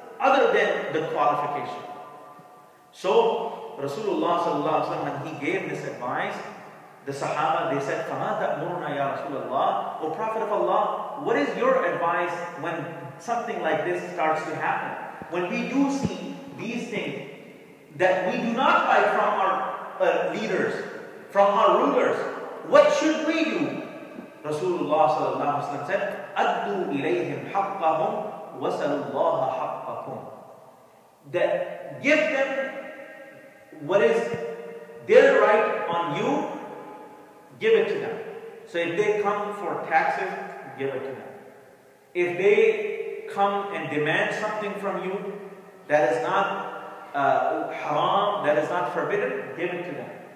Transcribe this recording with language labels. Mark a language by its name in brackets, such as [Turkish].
[English] other than the qualification. So Rasulullah sallallahu alaihi wasallam, when he gave this advice, the Sahaba, they said, [Arabic] فَمَا تَأْمُرُنَا يَا رَسُولَ اللَّهِ, [English] O Prophet of Allah, what is your advice when something like this starts to happen? When we do see these things that we do not buy from our leaders, from our rulers, what should we do? [Arabic] Rasulullah sallallahu alaihi wasallam said, أَدُّوا إِلَيْهِمْ حَقَّهُمْ وَسَلُوا اللَّهَ حَقَّكُمْ. [English] That give them what is their right on you, give it to them. So if they come for taxes, give it to them. If they come and demand something from you that is not haram, that is not forbidden, give it to them.